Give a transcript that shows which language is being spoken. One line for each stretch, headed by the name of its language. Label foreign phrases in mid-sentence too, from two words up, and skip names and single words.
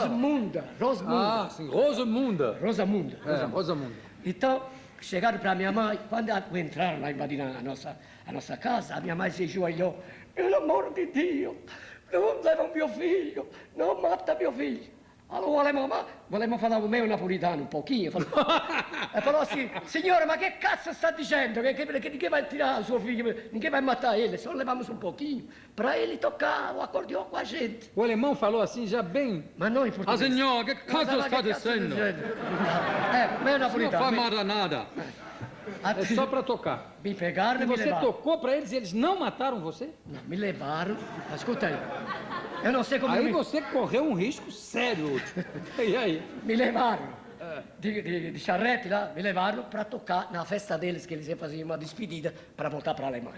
Portuguese: Rosmunda. Ah, sim, Rosamunda. Rosamunda. Rosamunda. Então, chegaram para minha mãe, quando entraram lá invadir a nossa casa, a minha mãe se ajoelhou. Pelo amor de Deus, não levam meu filho, não mata meu filho.
Italian: Allora volevamo fare
Portuguese: o meu napolitano um pouquinho. E falou assim,
Italian: signore, ma che cazzo sta dicendo?
Portuguese: Che ninguém vai tirar
Italian: suo figlio,
Portuguese: ninguém vai matar ele, só levamos um pouquinho para ele tocar o acordeão com a gente. O alemão falou assim, já bem...
Italian: Ma noi in portoghese... signor, che cosa sta dicendo?
Portuguese: Meu napolitano. Não faz nada. É só para tocar. Me pegaram E e me você levaram. tocou para eles e eles não mataram você? Não, me levaram. Escuta aí. Eu não sei como... Aí você correu um risco sério, Hudson. E aí? Me levaram de charrete lá, me levaram para tocar na festa deles, que eles iam fazer uma despedida para voltar para a Alemanha.